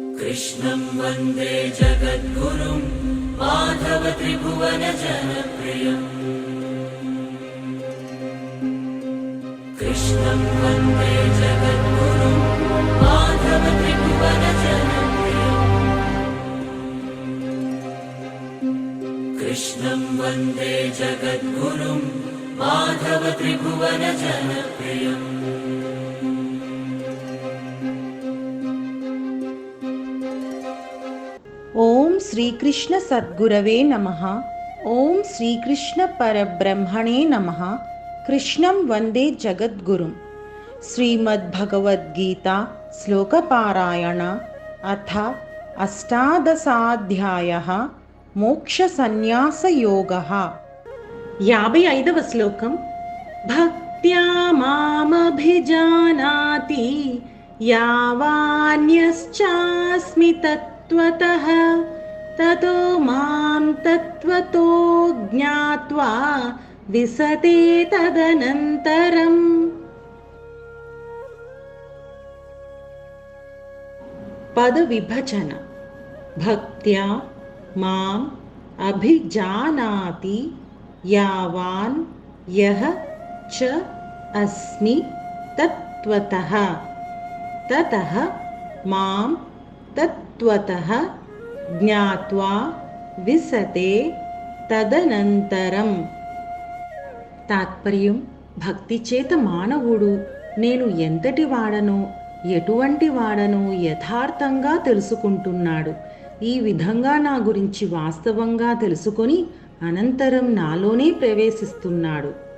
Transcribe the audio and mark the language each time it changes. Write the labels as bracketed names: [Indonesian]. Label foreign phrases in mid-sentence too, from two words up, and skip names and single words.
[Sanskrit] कृष्णं वन्दे जगद्गुरुं माधव त्रिभुवन जनप्रियम् कृष्णं वन्दे जगद्गुरुं माधव त्रिभुवन जनप्रियम् कृष्णं वन्दे जगद्गुरुं माधव त्रिभुवन जनप्रियम् ॐ श्रीकृष्ण सद्गुरवे नमः. ॐ श्रीकृष्ण परब्रह्मणे नमः. कृष्णं वन्दे जगद्गुरुं. श्रीमद्भगवद्गीता श्लोकपारायण अथ अष्टादशाध्यायः मोक्ष सन्यास योगः. 55వ శ్లోకం. भक्त्या मामभिजानाति यावान्यश्चास्मि तत्त्वतः ततो मां तत्त्वतो ज्ञात्वा विशते तदनन्तरम्. [Telugu] పద విభజన. [Sanskrit] भक्त्या मां अभिजानाति यावान् यः च अस्मि तत्त्वतः ततः मां तत्त्वतः ज्ञात्वा विशते तदनन्तरम्. [Telugu] తాత్పర్యం: భక్తి చేత మానవుడు నేను ఎంతటి వాడనో ఎటువంటి వాడనో యథార్థంగా తెలుసుకుంటున్నాడు. ఈ విధంగా నా గురించి వాస్తవంగా తెలుసుకొని అనంతరం నాలోనే ప్రవేశిస్తున్నాడు.